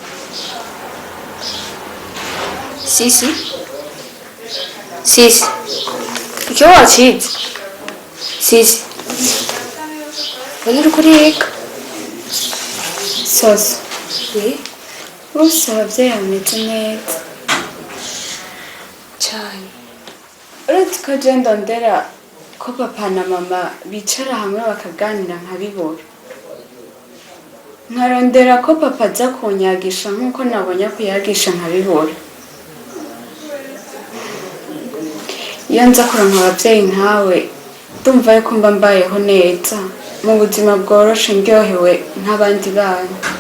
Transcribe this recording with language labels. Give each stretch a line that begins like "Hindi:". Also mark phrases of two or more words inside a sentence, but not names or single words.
Rundi: Sisi Sisi icyo wakize Sisi uri kuriga Soso bose ababyeyi bameze neza cyane. uretse ko agenda ndera ko papa na mama bicara hamwe bakaganira nkabibura, nkarondera ko papa aza kunyagisha nk'uko nabonye kuyagisha nkabibura. iyo nza kuronka ababyeyi nkawe ndumva yuko mba mbayeho neza mu buzima bworoshe ndyohewe nk'abandi bana.